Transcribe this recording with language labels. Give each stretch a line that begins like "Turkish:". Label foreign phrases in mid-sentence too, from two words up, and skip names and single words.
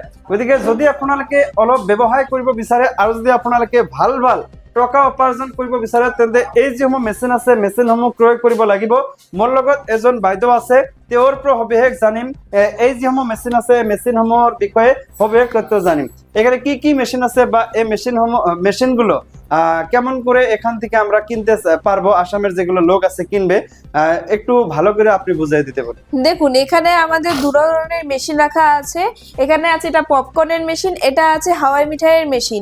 Assamese: গতিকে যদি আপোনালোকে অলপ ব্যৱসায় কৰিব বিচাৰে আৰু যদি আপোনালোকে ভাল টকা উপাৰ্জন কৰিব বিচাৰে তেন্তে এই যিসমূহ মেচিন আছে মেচিনসমূহ ক্ৰয় কৰিব লাগিব। মোৰ লগত এজন বাইদেউ আছে, তেওঁৰ পৰা সবিশেষ জানিম। এই যিসমূহ মেচিন আছে মেচিনসমূহৰ বিষয়ে সবিশেষ তথ্য জানিম।
Bangla: এখানে কি কি মেশিন আছে বা এই মেশিনগুলো কেমন করে এখান থেকে আমরা কিনতে পারবো, আসামের যেগুলো লোক আছে কিনবে, একটু ভালো করে আপনি বুঝিয়ে দিতে পারেন। দেখুন, এখানে আমাদের দু ধরনের মেশিন রাখা আছে। এখানে আছে এটা পপকর্নের মেশিন, এটা আছে হাওয়াই মিঠাইয়ের মেশিন।